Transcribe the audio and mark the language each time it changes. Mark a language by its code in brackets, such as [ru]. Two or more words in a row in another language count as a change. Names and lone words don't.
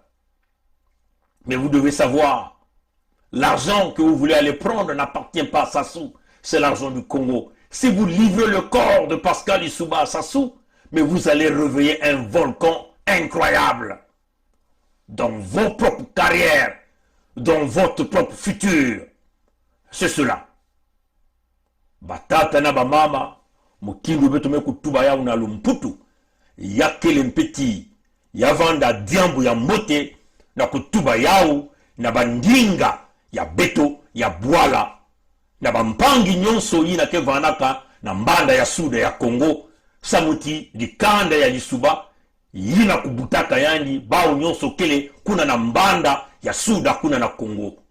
[fr] Mais vous devez savoir, l'argent que vous voulez aller prendre n'appartient pas à Sassou, c'est l'argent du Congo. Si vous livrez le corps de Pascal Lissouba à Sassou, mais vous allez réveiller un volcan incroyable dans vos propres carrières, dans votre propre futur. C'est cela. [mkw] Batata na bamama, mukindu beto me kutuba ya una lumputu, ya kele mpeti, ya vanda diambu ya mote, na kutuba yao, na bandinga, ya beto, ya bwala, na bampangi nyonso yina ke vanaka, na mbanda ya suda ya Congo, samuti di kanda ya Lissouba, yina kubutaka yandi, bao nyonso kele, kuna na mbanda ya suda kuna na Congo.